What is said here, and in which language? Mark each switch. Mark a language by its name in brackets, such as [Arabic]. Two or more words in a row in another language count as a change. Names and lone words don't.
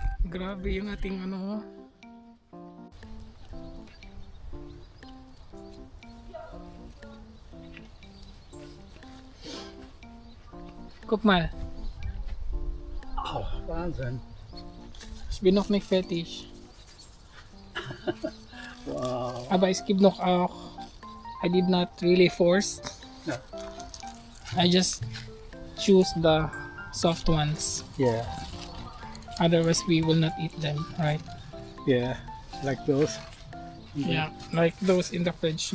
[Filipino] Grabe yung ating ano. [German] Guck mal, Oh, Wahnsinn. ich bin noch nicht fertig. Wow. Aber es gibt noch auch, [English] I did not really force. [German] Ja. [English] I just choose the soft ones. Yeah. Otherwise, we will not eat them, right? Yeah. Like those. Yeah, like those in the fridge.